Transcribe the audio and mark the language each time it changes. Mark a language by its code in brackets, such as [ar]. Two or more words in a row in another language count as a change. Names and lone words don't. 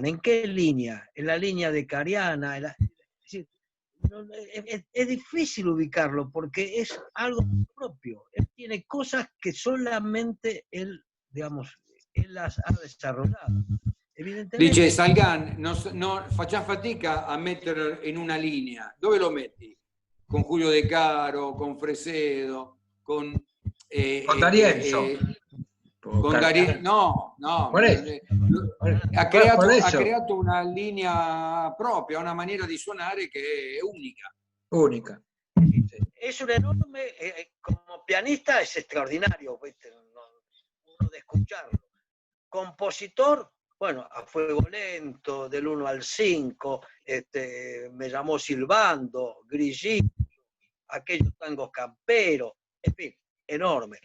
[es] ¿En qué línea? ¿En la línea de Cariana? Es difícil ubicarlo porque es algo propio. Él tiene cosas que solamente él las ha desarrollado. Dice Salgán, [it] facciamo fatica a metterlo in una linea. Dove lo metti? [es] Con Julio De Caro, con Fresedo, con D'Arienzo. Con Darío, no, [it] ha creato una linea propria, una maniera di suonare che è unica. [es] Única. Es un enorme, como pianista es extraordinario, uno de escucharlo. Compositor, bueno, a fuego lento, del 1 al 5, me llamó silbando, Grillito, aquellos tangos camperos, en fin, enorme.